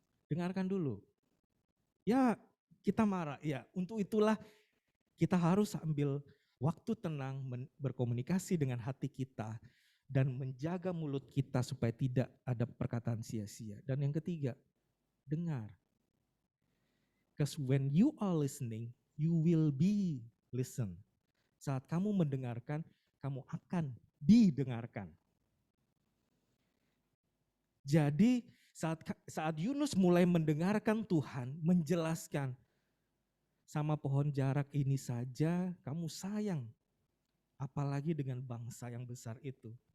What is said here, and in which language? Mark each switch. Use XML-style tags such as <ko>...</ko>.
<id>Dengarkan dulu. Ya, kita marah, ya untuk itulah kita harus ambil waktu tenang berkomunikasi dengan hati kita dan menjaga mulut kita supaya tidak ada perkataan sia-sia. Dan yang ketiga, dengar.</id> <en>Because when you are listening, you will be listened.</en> <id>Saat kamu mendengarkan, kamu akan didengarkan. Jadi saat Yunus mulai mendengarkan Tuhan menjelaskan, sama pohon jarak ini saja kamu sayang, apalagi dengan bangsa yang besar itu.</id>